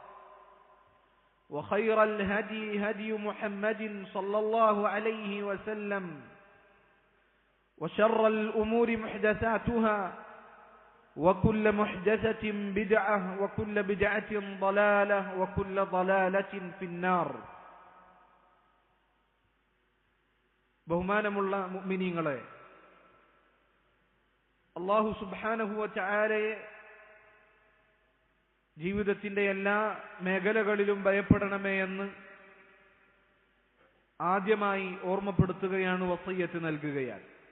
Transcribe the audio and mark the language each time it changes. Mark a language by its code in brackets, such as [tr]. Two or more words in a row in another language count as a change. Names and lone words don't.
[ar] وخير الهدي هدي محمد صلى الله عليه وسلم وشر الأمور محدثاتها وكل محدثة بدعة وكل بدعة ضلالة وكل ضلالة في النار. [ml] ബഹുമാനമുള്ള മുഅ്മിനീങ്ങളെ, [ar] الله سبحانه [ml] വ തആലയെ ജീവിതത്തിന്റെ എല്ലാ മേഖലകളിലും ഭയപ്പെടണമേ എന്ന് ആദ്യമായി ഓർമ്മപ്പെടുത്തുകയാണ്, വസിയ്യത്ത് നൽകുകയാണ്.